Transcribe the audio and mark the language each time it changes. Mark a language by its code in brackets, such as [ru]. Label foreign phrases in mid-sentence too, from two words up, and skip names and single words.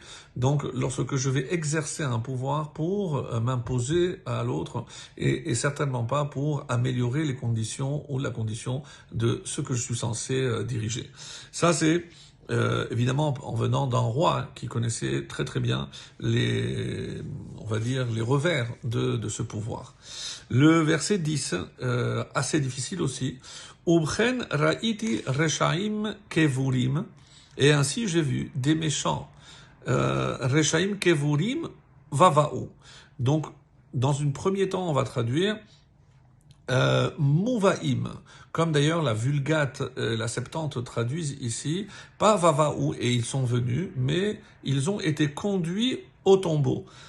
[fr] Donc, lorsque je vais exercer un pouvoir pour m'imposer à l'autre, et certainement pas pour améliorer les conditions ou la condition de ce que je suis censé diriger. Ça, c'est évidemment en venant d'un roi qui connaissait très très bien les revers de ce pouvoir. Le verset 10, assez difficile aussi. [he] ובכן ראיתי רשעים קבורים, [fr] et ainsi j'ai vu des méchants [he] רשעים קבורים ובאו. [fr] Donc dans un premier temps on va traduire Mouvaim, comme d'ailleurs la Vulgate, la Septante traduisent ici, pas Vavaou, et ils sont venus, mais ils ont été conduits au tombeau.